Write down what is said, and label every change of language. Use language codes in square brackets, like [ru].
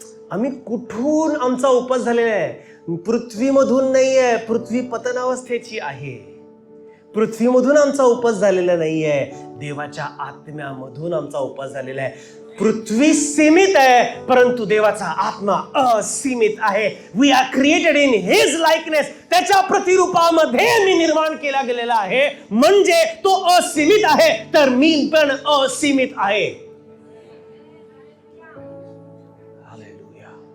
[mr] आम्ही कुठून आमचा उपज झालेला आहे? पृथ्वीमधून नाही आहे. पृथ्वी पतनावस्थेची आहे. पृथ्वीमधून आमचा उपज झालेला नाही आहे, देवाच्या आत्म्यामधून आमचा उपज झालेला आहे. पृथ्वी सीमित आहे, परंतु देवाचा आत्मा असीमित आहे. [en] We are created in his likeness. [mr] त्याच्या प्रतिरूपामध्ये मी निर्माण केला गेलेला आहे. म्हणजे तो असीमित आहे, तर मी पण असीमित आहे. हालेलुया.